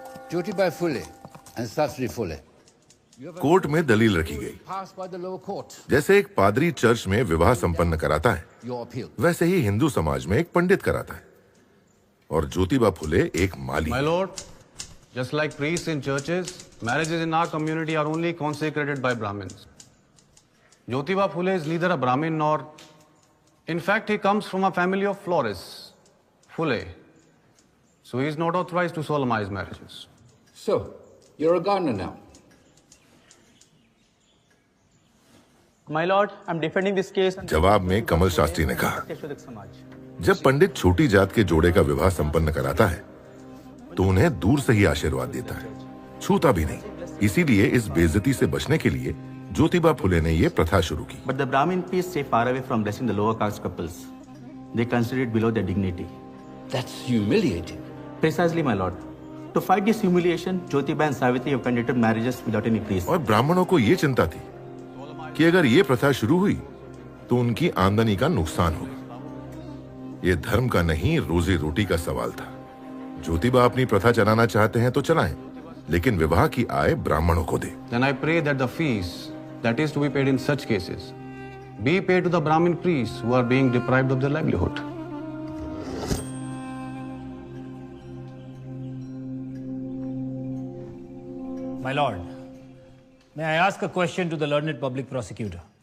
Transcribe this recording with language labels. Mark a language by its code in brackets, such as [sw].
[en] Jyotiba Phule and Sastry Phule. [hi] Court में दलील रखी गई। [en] Passed by the lower court. [hi] जैसे एक पादरी चर्च में विवाह संपन्न कराता है, [en] Your appeal. [hi] वैसे ही हिंदू समाज में एक पंडित कराता है, और ज्योतिबा फुले एक माली। [en] My lord, just like priests in churches, marriages in our community are only consecrated by Brahmins. Jyotiba Phule is neither a Brahmin nor, in fact, he comes from a family of florists, Phule. So he is not authorized to solemnize marriages. So, you're a gardener now. My lord, I'm defending this case. [hi] जवाब में कमल शास्त्री ने कहा, जब पंडित छोटी जात के जोड़े का विवाह संपन्न कराता है तो उन्हें दूर से ही आशीर्वाद देता है, छूता भी नहीं। इसीलिए इस बेइज्जती से बचने के लिए ज्योतिबा फुले ने ये प्रथा शुरू की। [en] But the Brahmin priests stay far away from blessing the lower caste couples. They consider it below their dignity. That's humiliating. Precisely, my lord. To fight this humiliation, Jyotiba and Savitri have conducted marriages without any priest. [hi] और ब्राह्मणों को ये चिंता थी कि अगर ये प्रथा शुरू हुई तो उनकी आमदनी का नुकसान होगा। ये धर्म का नहीं, रोजी रोटी का सवाल था। ज्योतिबा अपनी प्रथा चलाना चाहते हैं तो चलाएं, लेकिन विवाह की आय ब्राह्मणों को दे। [en] Then I pray that the fees that is to be paid in such cases be paid to the Brahmin priests who are being deprived of their livelihood. My lord, may I ask a question to the learned public prosecutor?